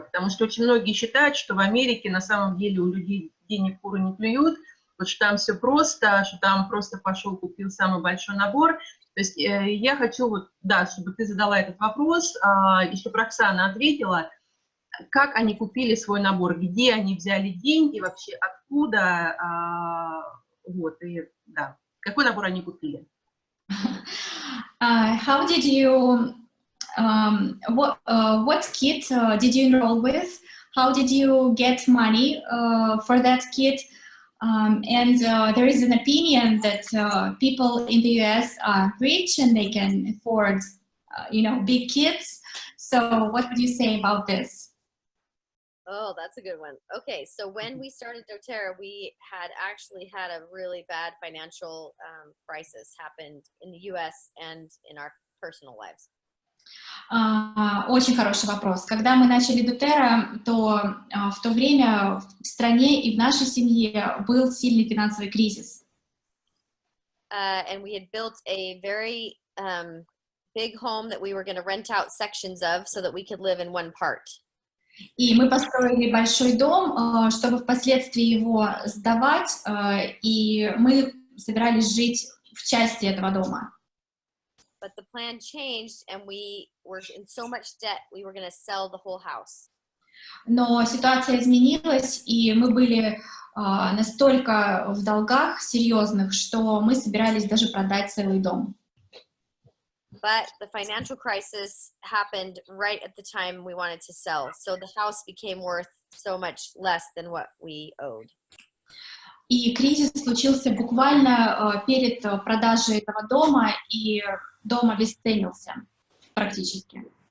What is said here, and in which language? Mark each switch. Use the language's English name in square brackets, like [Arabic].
[Russian] Потому что очень многие считают, что в Америке на самом деле у людей денег куры не клюют, потому что там все просто, что там просто пошел, купил самый большой набор. То есть я хочу, вот, да, чтобы ты задала этот вопрос, и чтобы Роксана ответила, как они купили свой набор, где они взяли деньги, вообще откуда, вот, и, да, какой набор они купили? [English] How did you, what kit did you enroll with? How did you get money for that kit? And there is an opinion that people in the US are rich and they can afford, big kits. So what would you say about this? Oh, that's a good one. Okay, so when we started doTERRA, we had actually had a really bad financial crisis happened in the US and in our personal lives. [Russian] Очень хороший вопрос. Когда мы начали doTERRA, то в то время в стране и в нашей семье был сильный финансовый кризис. [English] And we had built a very big home that we were going to rent out sections of so that we could live in one part. [Russian] И мы построили большой дом, чтобы впоследствии его сдавать, и мы собирались жить в части этого дома. [English] But the plan changed, and we were in so much debt, we were going to sell the whole house. [Russian] Но ситуация изменилась, и мы были настолько в долгах серьезных, что мы собирались даже продать целый дом. [English] But the financial crisis happened right at the time we wanted to sell, so the house became worth so much less than what we owed. [Russian] И кризис случился буквально перед продажей этого дома, и дом обесценился практически.